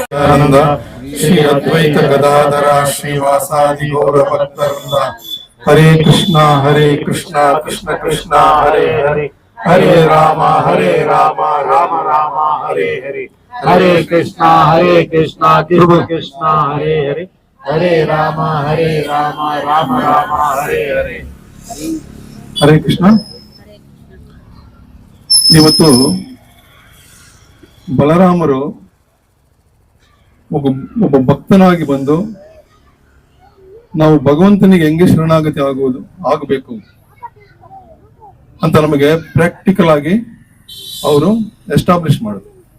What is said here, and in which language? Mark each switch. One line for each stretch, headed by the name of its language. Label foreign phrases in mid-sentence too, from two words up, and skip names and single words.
Sanskrit: ಆನಂದ ಶ್ರೀ ಅದ್ವೈತ ಗದಾಧರ ಶ್ರೀವಾಸಾದಿ ಗೌರ ಭಕ್ತರಿಂದ ಹರೇ ಕೃಷ್ಣ ಕೃಷ್ಣ ಕೃಷ್ಣ ಹರೇ ಹರೇ ಹರೇ ರಾಮ ರಾಮ ರಾಮ ಹರೇ ಹರೇ Hare Krishna Krishna Krishna Hare Hare Hare Rama Rama Hare Hare ಹರೇ ಕೃಷ್ಣ.
Kannada: ಇವತ್ತು ಬಲರಾಮರು ಒಬ್ಬ ಭಕ್ತನಾಗಿ ಬಂದು ನಾವು ಭಗವಂತನಿಗೆ ಹೆಂಗೆ ಶರಣಾಗತಿ ಆಗಬೇಕು ಅಂತ ನಮಗೆ ಪ್ರಾಕ್ಟಿಕಲ್ ಆಗಿ ಅವರು ಎಸ್ಟಾಬ್ಲಿಷ್ ಮಾಡಿದ್ರು.